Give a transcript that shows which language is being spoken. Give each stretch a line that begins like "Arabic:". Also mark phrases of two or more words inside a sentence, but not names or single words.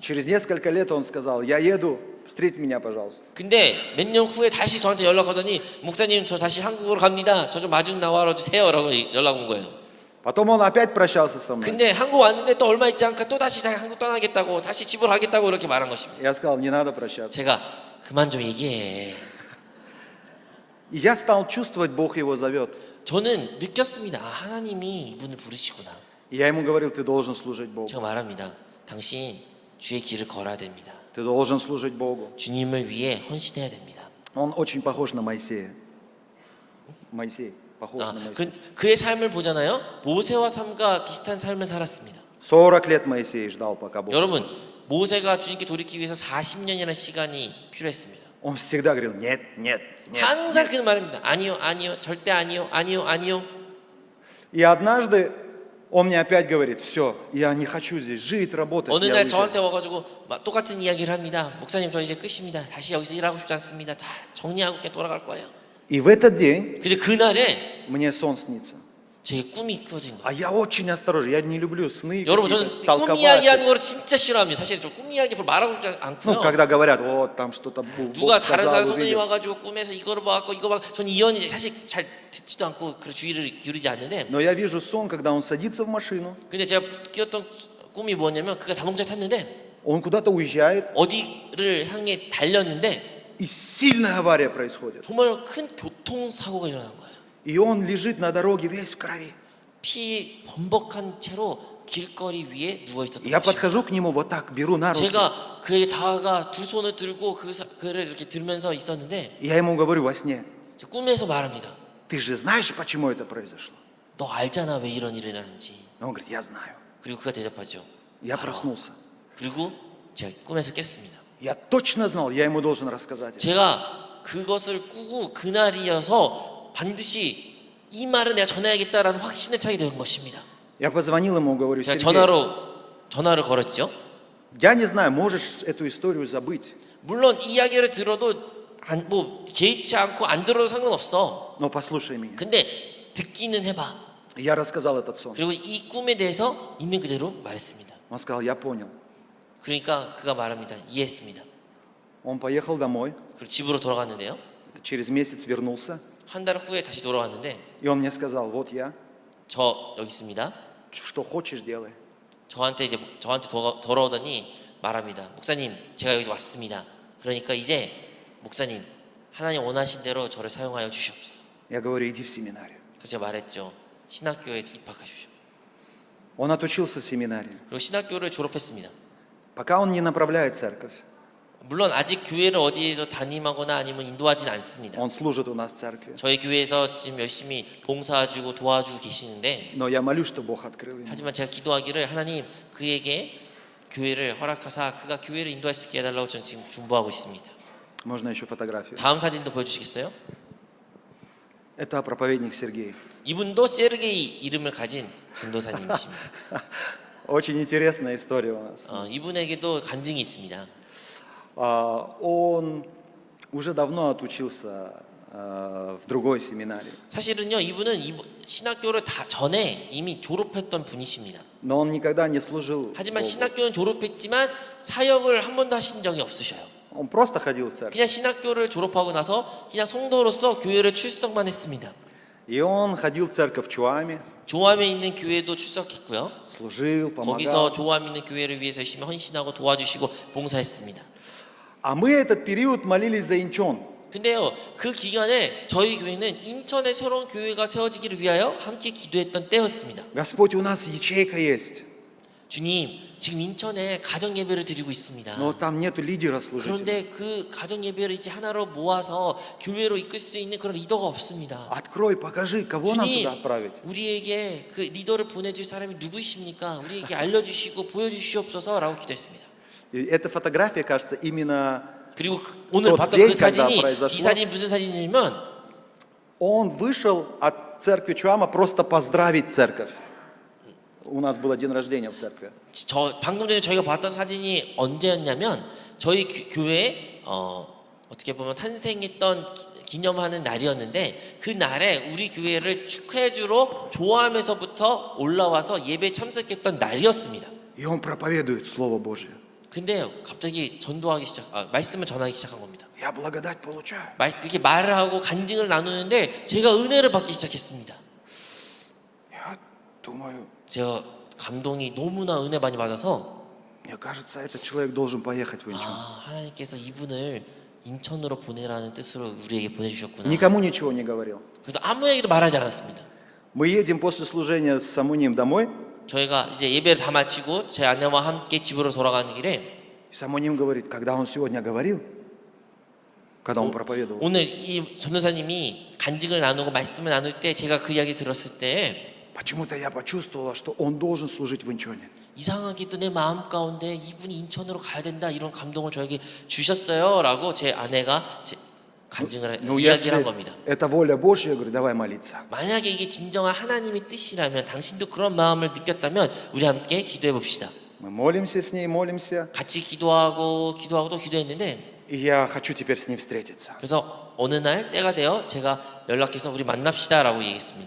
Russian: Через несколько лет он сказал, я еду, встреть меня, пожалуйста.
Korean: 근데 몇 년 후에 다시 저한테 연락하더니 목사님 저 다시 한국으로 갑니다. 저 좀 마중 나와 주세요 라고 연락 온 거예요.
Russian: Потом он опять прощался со мной.
Korean: 근데 한국 왔는데 또 얼마 있지 않고 또 다시 한국 떠나겠다고 다시 집으로 가겠다고 이렇게 말한 것입니다.
Russian: Я сказал, не надо прощаться.
Korean: 제가 그만 좀 얘기해.
Russian: И я стал чувствовать, Бог его зовет.
Korean: 저는 느꼈습니다. 아, 하나님이 이분을 부르시구나.
Russian: И я ему говорил, ты должен служить Богу.
Korean: 제가 말합니다. 당신 주의 길을 걸어야 됩니다.
Russian: Ты должен служить Богу.
Korean: 주님을 위해 헌신해야 됩니다.
Russian: Он очень похож на Моисея. Моисей, похож 아, на Моисея.
Korean: 그의 삶을 보잖아요. 모세와 삶과 비슷한 삶을 살았습니다.
Russian: 40 лет Моисей ждал, пока Бог.
Korean: 여러분, 모세가 주님께 돌이키기 위해서 40년이라는 시간이 필요했습니다.
Russian: Он всегда говорил, нет, нет, нет.
Korean: 항상 그 말입니다. 아니요, 아니요, 절대 아니요, 아니요, 아니요.
Russian: И однажды он мне опять говорит, все, я не хочу здесь жить, работать.
Korean: 어느
Russian: я
Korean: 날
Russian: уезжаю».
Korean: 저한테 와가지고 막 똑같은 이야기를 합니다. 목사님, 저 이제 끝입니다. 다시 여기서 일하고 싶지 않습니다. 다 정리하고 그냥 돌아갈 거예요.
Russian: И в этот день
Korean: 근데 그날에
Russian: мне сон снится.
Korean: 제 꿈이 꾸어진 거예요.
Russian: А я очень осторожен, я не люблю сны
Korean: 여러분
Russian: какие-то,
Korean: 저는 꿈 이야기하는
Russian: толковать.
Korean: 거를 진짜 싫어합니다. 사실 저 꿈 이야기 별로 말하고 싶지
Russian: Ну,
Korean: 않고요.
Russian: когда говорят, вот там что-то Бог
Korean: 누가 다른
Russian: сказал,
Korean: 사람 손님이
Russian: увидел.
Korean: 와가지고 꿈에서 이거를 봐갖고 이거 봐. 저는 이 연이 사실 잘 듣지도 않고 그 주의를 기울이지 않는데,
Russian: Но я вижу сон, когда он садится в машину,
Korean: 근데 제가 끼었던 꿈이 뭐냐면 그가 자동차 탔는데
Russian: он куда-то уезжает,
Korean: 어디를 향해 달렸는데
Russian: и сильная авария происходит.
Korean: 정말 큰 교통사고가 일어난 거예요.
Russian: И он лежит на дороге весь в крови.
Korean: 피 범벅한 채로 길거리 위에 누워 있었던
Russian: Я
Korean: 것입니다.
Russian: подхожу к нему вот так, беру на руки.
Korean: 제가 그에게 다가가 두 손을 들고 그를 이렇게 들면서 있었는데
Russian: Я ему говорю во сне,
Korean: 제가 꿈에서 말합니다.
Russian: ты же знаешь, почему это произошло?
Korean: 너 알잖아 왜 이런 일이 일어나는지.
Russian: Он говорит, я знаю.
Korean: 그리고 그가 대답하죠.
Russian: Я
Korean: 알아.
Russian: проснулся.
Korean: 그리고 제가 꿈에서 깼습니다.
Russian: Я точно знал, я ему должен рассказать это.
Korean: 제가 그것을 꾸고 그날이어서 반드시 이 말을 내가 전해야겠다라는 확신을 차게 된 것입니다.
Russian: Я позвонил ему, говорю,
Korean: 제가
Russian: Сергей,
Korean: 전화를 걸었죠.
Russian: я не знаю, можешь эту историю забыть,
Korean: 물론 이 이야기를 들어도 뭐 개의치 않고 안 들어도 상관없어.
Russian: но послушай меня.
Korean: 근데 듣기는 해봐.
Russian: Я рассказал этот сон.
Korean: 그리고 이 꿈에 대해서 있는 그대로 말했습니다.
Russian: Он сказал, я понял.
Korean: 그러니까 그가 말합니다. 이해했습니다.
Russian: Он поехал домой,
Korean: 그리고 집으로 돌아갔는데요.
Russian: через месяц вернулся,
Korean: 한 달 후에 다시 돌아왔는데
Russian: и он мне сказал, вот я,
Korean: 저 여기 있습니다.
Russian: что хочешь делай.
Korean: 저한테 돌아오더니 말합니다. 목사님, 제가 여기 왔습니다. 그러니까 이제 목사님, 하나님 원하신 대로 저를 사용하여 주시옵소서.
Russian: Я говорю, иди в семинарию.
Korean: 그래서 제가 말했죠. 신학교에 입학하십시오.
Russian: Он отучился в семинарии.
Korean: 그리고 신학교를 졸업했습니다.
Russian: Пока он не направляет церковь,
Korean: 물론 아직 교회를 어디에서 담임하거나 아니면 인도하진 않습니다.
Russian: он служит у нас в церкви.
Korean: 저희 교회에서 지금 열심히 봉사해주고 도와주고 계시는데,
Russian: Но я молюсь, что Бог открыл ему.
Korean: 하지만 제가 기도하기를 하나님 그에게 교회를 허락하사 그가 교회를 인도할 수 있게 해달라고 저는 지금 중보하고 있습니다.
Russian: Можно еще фотографию?
Korean: 다음 사진도 보여주시겠어요?
Russian: Это проповедник Сергей.
Korean: 이분도 세르게이 이름을 가진 전도사님이십니다.
Russian: Очень интересная история у нас.
Korean: 이분에게도 간증이 있습니다.
Russian: Он уже давно отучился в другой семинарии.
Korean: 사실은요, 이분은 신학교를 다 전에 이미 졸업했던 분이십니다.
Russian: Но он никогда не служил
Korean: 하지만
Russian: Богу.
Korean: 신학교는 졸업했지만 사역을 한 번도 하신 적이 없으셔요.
Russian: Он просто ходил в церковь.
Korean: 그냥 신학교를 졸업하고 나서 그냥 성도로서 교회를 출석만 했습니다.
Russian: И он ходил в церковь в Чуаме,
Korean: 조암에 있는 교회도 출석했고요.
Russian: служил,
Korean: 거기서
Russian: помогал.
Korean: 조암 있는 교회를 위해서 열심히 헌신하고 도와주시고 봉사했습니다.
Russian: А мы этот период молились за Инчон.
Korean: 근데요, 그 기간에 저희 교회는 인천에 새로운 교회가 세워지기를 위하여 함께 기도했던 때였습니다.
Russian: Господь, у нас ячейка есть,
Korean: 주님, 지금 인천에 가정 예배를 드리고 있습니다.
Russian: но там нету лидера служителя.
Korean: 그런데 그 가정 예배를 이제 하나로 모아서 교회로 이끌 수 있는 그런 리더가 없습니다.
Russian: Открой, покажи, кого нам
Korean: 주님,
Russian: туда отправить.
Korean: 우리에게 그 리더를 보내줄 사람이 누구이십니까? 우리에게 알려주시고 보여주시옵소서라고 기도했습니다.
Russian: И эта фотография, кажется, именно
Korean: 그리고 오늘
Russian: тот
Korean: 봤던
Russian: день,
Korean: 그 사진이
Russian: когда произошло.
Korean: 이 사진이 무슨 사진이냐면
Russian: он вышел от церкви Чуама просто поздравить церковь. У нас был день рождения в церкви.
Korean: 방금 전에 저희가 봤던 사진이 언제였냐면 저희 교회 어떻게 보면 탄생했던 기념하는 날이었는데 그 날에 우리 교회를 축하해주러 조암에서부터 올라와서 예배에 참석했던 날이었습니다.
Russian: И он проповедует Слово Божие.
Korean: 근데 갑자기 말씀을 전하기 시작한 겁니다.
Russian: Я благодать получаю.
Korean: 이렇게 말을 하고 간증을 나누는데 제가 은혜를 받기 시작했습니다.
Russian: Я думаю,
Korean: 제가 감동이 너무나 은혜 많이 받아서
Russian: мне кажется, этот человек должен поехать в Инчон.
Korean: 하나님께서 이분을 인천으로 보내라는 뜻으로 우리에게 보내주셨구나.
Russian: Никому ничего не говорил.
Korean: 그래서 아무에게도 말하지 않았습니다.
Russian: Мы едем после служения с Самуним домой,
Korean: 저희가 이제 예배를 다 마치고 제 아내와 함께 집으로 돌아가는 길에
Russian: и Самуним говорит, когда он сегодня говорил, когда он проповедовал,
Korean: 오늘 이 전도사님이 간증을 나누고 말씀을 나눌 때 제가 그 이야기 들었을 때
Russian: почему-то я почувствовала, что он должен служить в Инчоне.
Korean: 이상하게도 내 마음 가운데 이분이 인천으로 가야 된다 이런 감동을 저에게 주셨어요 라고 제 아내가 간증을
Russian: Ну,
Korean: 이야기를 한
Russian: если
Korean: 겁니다.
Russian: это воля Божья, я говорю, давай молиться.
Korean: 만약에 이게 진정한 하나님의 뜻이라면 당신도 그런 마음을 느꼈다면 우리 함께 기도해 봅시다.
Russian: Мы молимся с ней, молимся,
Korean: 같이 기도하고 또 기도했는데
Russian: и я хочу теперь с ней встретиться.
Korean: 그래서 어느 날 때가 되어 제가 연락해서 우리 만납시다라고 얘기했습니다.